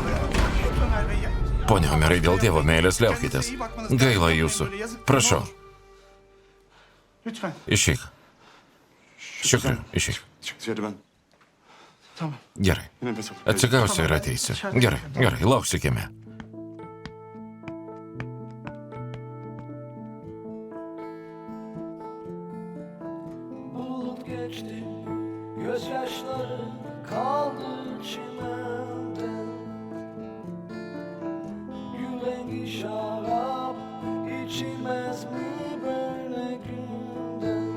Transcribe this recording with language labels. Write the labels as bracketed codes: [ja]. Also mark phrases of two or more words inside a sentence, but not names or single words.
[lt] Pone Omerai, dėl Dievo meilės liaukitės. Gaila jūsų. Prašau. Išeik. Šikriu, išeik. Gerai. Atsigausiu ir ateisiu. Gerai, lauksiu kieme. [tr] Bulut geçti, gözyaşları kaldı çimende. Yüreği şarap içilmez mi böyle günde?